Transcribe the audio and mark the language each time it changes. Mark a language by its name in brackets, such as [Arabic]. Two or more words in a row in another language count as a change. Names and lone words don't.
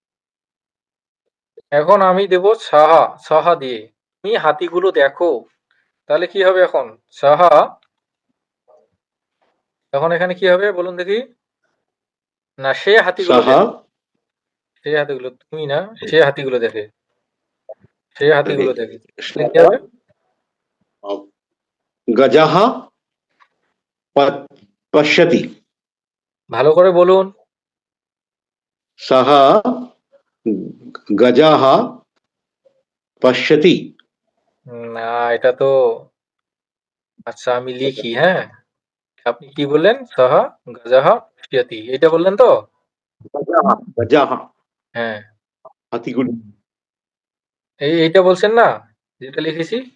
[Bangla] এখন আমি দেব সাহা, সাহা দিয়ে তুমি হাতিগুলো দেখো। তাহলে কি হবে এখন? সাহা। এখন এখানে কি হবে বলুন দেখি? না, সে হাতিগুলো सः দেখে। সে হাতিগুলো, তুমি না, সে হাতিগুলো দেখে। সে হাতিগুলো দেখে। তাহলে কি सः হবে? [Sanskrit] गजः पश्यति [Bangla] ভালো করে বলুন। [Sanskrit] सः गजः पश्यति [Bangla] না, এটা তো, আচ্ছা আমি লিখি, হ্যাঁ। আপনি কি বললেন? [Sanskrit] সহ গজহ পশ্যতি, [Bangla] এটা বললেন তো? [Sanskrit] गजः गजः [Bangla] হ্যাঁ, হাতিগুলি এইটা বলছেন না যেটা লিখেছি?